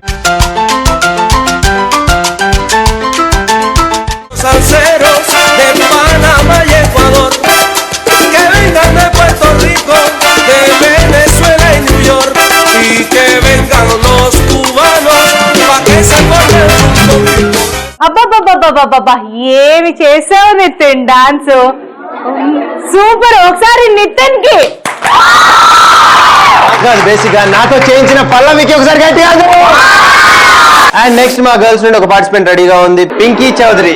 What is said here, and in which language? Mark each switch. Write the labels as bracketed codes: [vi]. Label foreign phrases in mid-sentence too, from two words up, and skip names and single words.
[es] salseros de Panamá y Ecuador, que vengan de Puerto Rico, de Venezuela y New York, y que vengan los cubanos, pa' que se formen un poquito. [te] అబ్బబ్బబ్బబ్బబ్బబ్బా, ఏమి చేసావు నితిన్ డాన్స్, సూపర్. ఒకసారి నితిన్ కి బేసిక్ గా నాతో చేయించిన పల్లవికి ఒకసారి గట్టిగా. [en] and next [te] మా గర్ల్స్ నుండి ఒక పార్టిసిపెంట్ రెడీగా ఉంది, పింకీ చౌదరి.